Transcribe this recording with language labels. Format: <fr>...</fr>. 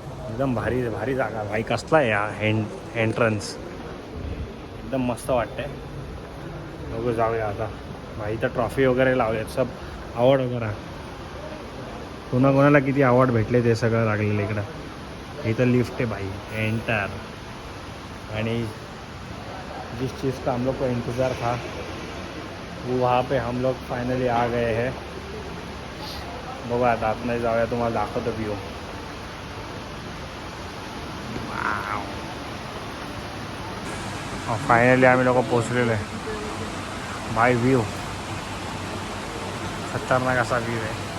<mr>एकदम भारी भारी जागा भाई. कसला आहे या एंट्रन्स, एकदम मस्त वाटतंय. लोक जाऊया आता भाई. तर ट्रॉफी वगैरे लावल्यात, सब अवॉर्ड वगैरे. कोणाकोणाला किती अवॉर्ड भेटले ते सगळं लागलेलं इकडं. इथं लिफ्ट आहे भाई, एंटर. आणि</mr> <hi>जिस चीज़ का हम लोग को इंतज़ार था वो वहाँ पे हम लोग फाइनली आ गए हैं.</hi> <mr>बघा आता आतमध्ये जाऊया, तुम्हाला दाखवतो व्ह्यू. फायनली आम्ही लोक पोचलेलो आहे भाई. व्ह्यू खतरनाक असा व्ह्यू आहे.</mr>